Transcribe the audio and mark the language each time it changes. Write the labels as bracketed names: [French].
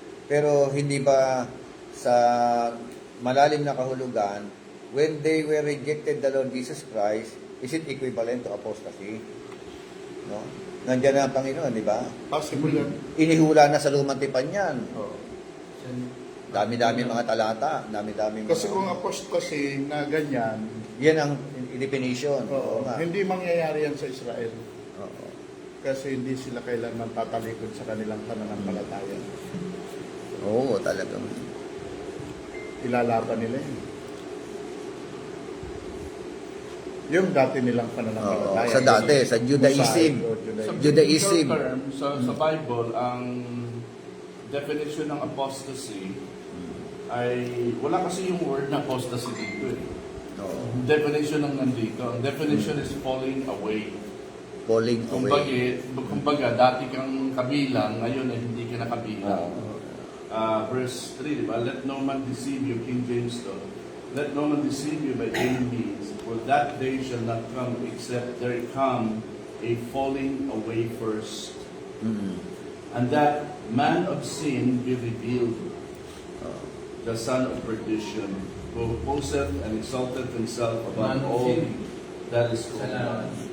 [Filipino] Pero hindi ba sa malalim na kahulugan, [English] when they were rejected the Lord Jesus Christ, is it equivalent to apostasy? [Filipino] No? Nandiyan na ang Panginoon, di ba? Possible yan. Inihula na sa lumang tipan yan. Oh. Dami-dami mga talata, dami-dami mga... Kasi kung apostasy na ganyan, Yan ang definition. Oo nga. hindi mangyayari yan sa Israel. Oo. Kasi hindi sila kailanman tatalikod sa kanilang pananampalataya. Oo, talagang. Ilalaban nila yun. Yung dati nilang pananampalataya. Oo, sa dati, sa Judaism. Mosaic o Sa Judaism. biblical term, sa Bible, ang definition ng apostasy ay wala kasi yung word na apostasy dito eh. Oo. Definition ng nandito. [English] Ang definition is falling away. Falling away. [Filipino] Kumbaga, dati kang kabilang, ngayon ay hindi ka na kabilang. Oo. Verse 3, diba? [English] Let no man deceive you, King James to. Let no man deceive you by any means, for that day shall not come except there come a falling away first, Mm. and that man of sin be revealed, the son of perdition, who poseth and exalteth himself above all that is called